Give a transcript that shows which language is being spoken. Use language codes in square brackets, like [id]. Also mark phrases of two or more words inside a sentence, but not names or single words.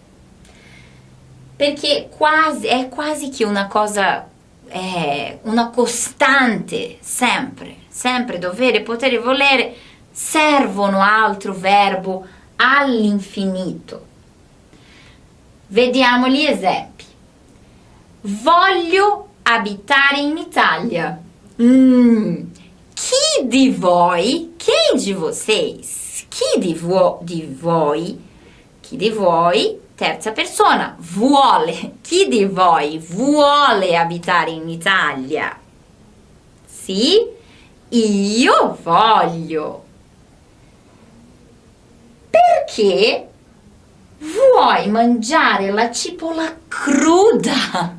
[it] Perché è quasi che una cosa, una costante, sempre dovere, potere, volere, servono altro verbo all'infinito. Vediamo gli esempi. Voglio abitare in Italia. Chi di voi, [pt] quem de vocês, [it] chi di voi, terza persona, vuole, chi di voi vuole abitare in Italia? Sì, io voglio. Perché vuoi mangiare la cipolla cruda?